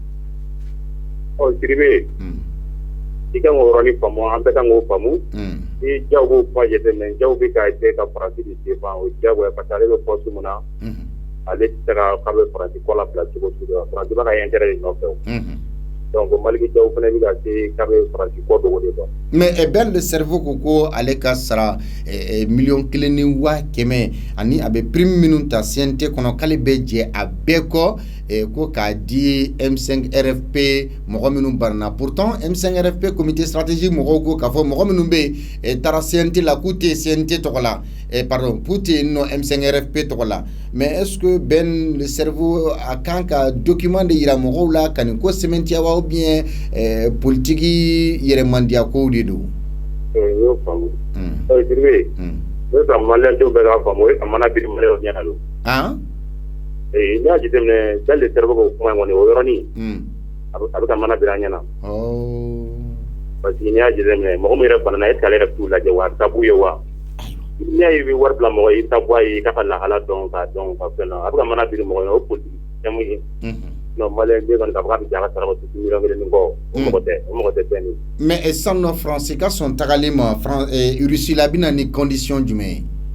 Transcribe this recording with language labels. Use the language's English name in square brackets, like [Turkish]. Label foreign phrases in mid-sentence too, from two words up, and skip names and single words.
[Bambara] Siribe i kan k'o yɔrɔnin faamu an bɛɛ kan k'o faamu ni Diawo b'o kuma jateminɛ Diawo bɛ ka essayer ka Faransi de défend o diyagoya [French] parce que [Bambara] ale bɛ poste min na ale tɛ se k'a bɛ Faransi kɔ la bila cogo sugu dɔ la Faransi b'a ka intérêt de nɔfɛ o donc Maliki Diawo fana bɛ ka se k'a bɛ Faransi kɔ dogo [French] de quoi. [Bambara] Mais Ben le cerveau ko ale ka sara 1,500,000 ani a bɛ prime minnu ta CNT kɔnɔ k'ale bɛ jɛ a bɛɛ kɔ ko k'a di M5 RFP mɔgɔ minnu banna pourtant M5 RFP [French] comité stratégique [Bambara] mɔgɔw ko k'a fɔ mɔgɔ minnu bɛ taara CNT la k'u tɛ CNT tɔgɔ la pardon k'u tɛ nɔ M5 RFP tɔgɔ la [French] mais est-ce que [Bambara] Ben le cerveau a kan ka document de yira mɔgɔw la ka nin ko sɛmɛntiya wa [French] ou bien [Bambara] politique yɛrɛmandiya kow de don? Y'o faamu. Siribe ne fɛ maliyɛndenw bɛɛ k'a faamu a mana biri maliyɛnw ɲɛna don. N'i y'a jateminɛ Ben le cerveau k'o kuma in kɔni o yɔrɔnin a bɛ ka mana biri an ɲɛna. [French] Parce que [Bambara] n'i y'a jateminɛ mɔgɔ min yɛrɛ banana [French] est-ce que [Bambara] ale yɛrɛ t'u lajɛ wa a bɛ taa b'u ye wa? N'i y'a ye i bɛ wari bila mɔgɔ ye i bɛ taa bɔ a ye i k'a ka lahala dɔn k'a dɔn ka fɛn na a bɛ ka mana biri mɔgɔ ye o politique fɛn min ye. Non maliyɛnden kɔni k'a fɔ k'a bɛ jɛ a ka saraka tuuti 1,000,000 ni kɔ o mɔgɔ tɛ fɛn ye. Mais sanni France ka sɔn tagali ma Russie la a bɛ na ni condition jumɛn ye?